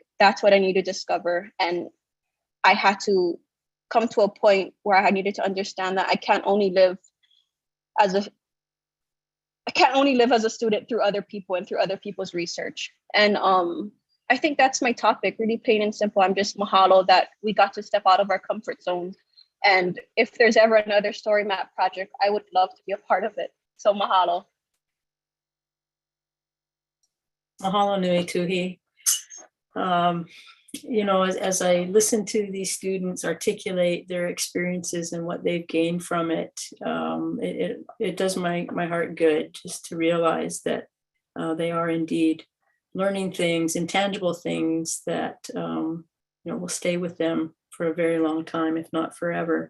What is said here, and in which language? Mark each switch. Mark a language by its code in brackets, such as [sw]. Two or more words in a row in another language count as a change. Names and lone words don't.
[en] That's what I need to discover. And I had to come to a point where I needed to understand that I can't only live as a student through other people and through other people's research. And I think that's my topic, really plain and simple. I'm just mahalo that we got to step out of our comfort zone. And if there's ever another story map project, I would love to be a part of it. So mahalo. [haw] Mahalo nui Tuhi. [en] You know, as I listen to these students articulate their experiences and what they've gained from it, it does my heart good just to realize that they are indeed learning things, intangible things that will stay with them for a very long time, if not forever.